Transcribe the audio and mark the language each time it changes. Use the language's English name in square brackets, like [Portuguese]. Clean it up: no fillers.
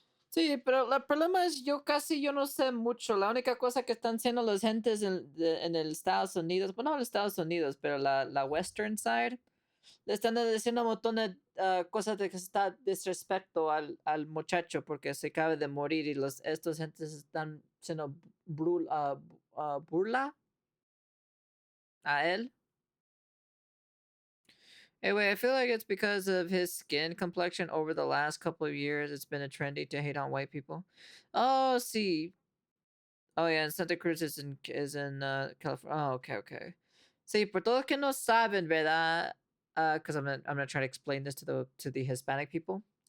[Spanish] Sí, pero el problema es yo no sé mucho. La única cosa que están haciendo los gentes en el Estados Unidos, bueno, no en Estados Unidos, pero la [English] Western side, [Spanish] le están diciendo un montón de cosas de que está disrespecto al muchacho porque se acaba de morir y estos gentes están haciendo burla a él. [English] Anyway, I feel like it's because of his skin complexion over the last couple of years. It's been a trendy to hate on white people. Oh, see. Oh, yeah, and Santa Cruz is in California. Oh, okay, okay. [Spanish] Sí, por todos que no saben, ¿verdad? [English] Because I'm gonna try to explain this to the Hispanic people.